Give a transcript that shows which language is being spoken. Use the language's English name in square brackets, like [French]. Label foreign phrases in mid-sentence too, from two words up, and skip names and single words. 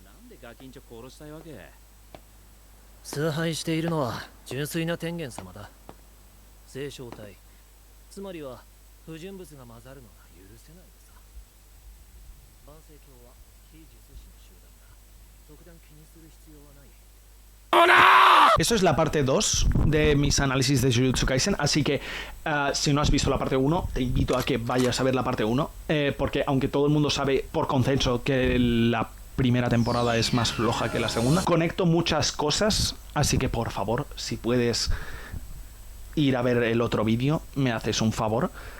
[Japanese] 崇拝しているのは純粋な天元様だ。聖正体、つまりは不純物が混ざるのが許せないのさ。万世教は非術師の集団だ。特段気にする必要はない。 [Spanish] Eso es la parte 2 de mis análisis de Jujutsu Kaisen, así que si no has visto la parte 1, te invito a que vayas a ver la parte 1, porque aunque todo el mundo sabe por consenso que la primera temporada es más floja que la segunda, conecto muchas cosas, así que por favor, si puedes ir a ver el otro vídeo, me haces un favor.